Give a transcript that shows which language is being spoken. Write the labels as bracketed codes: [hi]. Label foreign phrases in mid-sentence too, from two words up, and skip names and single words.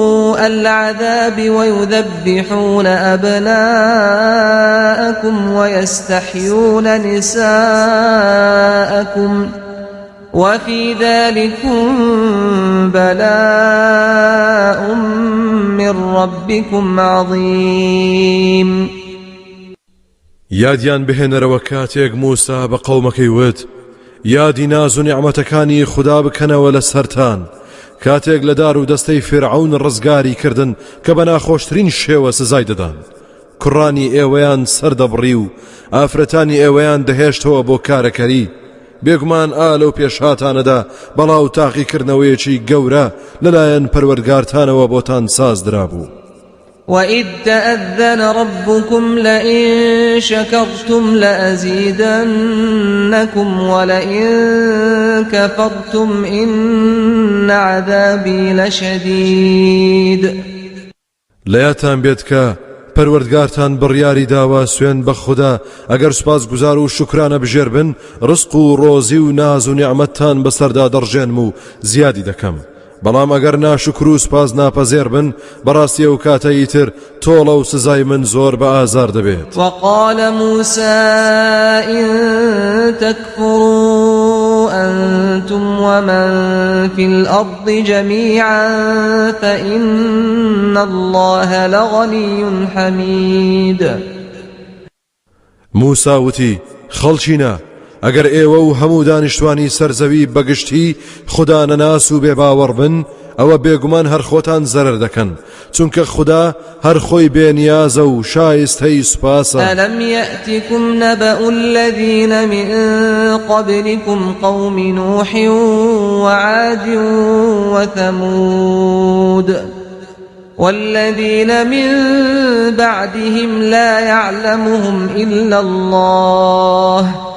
[ar] سوء العذاب ويذبحون أبناءكم ويستحيون نساءكم وفي ذلكم بلاء من ربكم عظيم. [ckb] یادیان بهێنەرەوە کاتێک موسا بە قەومەکەی وت یادی ناز و نیعمەتەکانی خوددا بکەنەوە لە سەرتان کاتێک لە دار و دەستەی فرعون ڕزگاری کردن کە بە ناخۆشترین شێوە سزای دەدان کوڕانی ئێوەیان سەردەبڕی و ئافرەتانی ئێوەیان دەهێشتەوە بۆ کارەکەری بێگومان لەو پێشهاتانەدا بەڵاو تاقیکردنەوەیەکی گەورە لەلایەن پەروەردگارتانەوە بۆتان سازدرا بوو. [ar] وَإِذْ تَأَذَّنَ رَبُّكُمْ لَئِن شَكَرْتُمْ لَأَزِيدَنَّكُمْ وَلَئِن كَفَرْتُمْ إِنَّ عَذَابِي لَشَدِيدٌ. [ckb] لەیاتان بێت کە پەروەردگارتان بڕیاری داوە سوێن بە خوددا ئەگەر سوپاسگوزار و شکرانە بژێر بن ڕزق و ڕۆزی و ناز و نیعمەتتان بەسەردا دەڕژێنم و زیادی دەکەم بەڵام ئەگەر ناشکر و سوپاس ناپەزێر بن بەڕاستی ئەو کاتە ئیتر تۆڵە و سزای من زۆر بە ئازار دەبێت. [ar] وقال موسى إن تكفروا أنتم ومن في الأرض جميعا فإن الله لغني حميد. [ckb] موسا وتی خەڵچینە ئەگەر ئێوە و هەموو دانیشتوانی سەرزەوی بەگشتی خوددا نەناس و بێباوەڕ بن ئەوە بێگومان هەر خۆتان زەرەر دەکەن چونکە خوددا هەر خۆی بێنیازە و شایستەی سوپاسە. [ar] ألم يأتكم نبأ الذين من قبلكم قوم نوح وعاد وثمود والذين من بعدهم لا يعلمهم إلا الله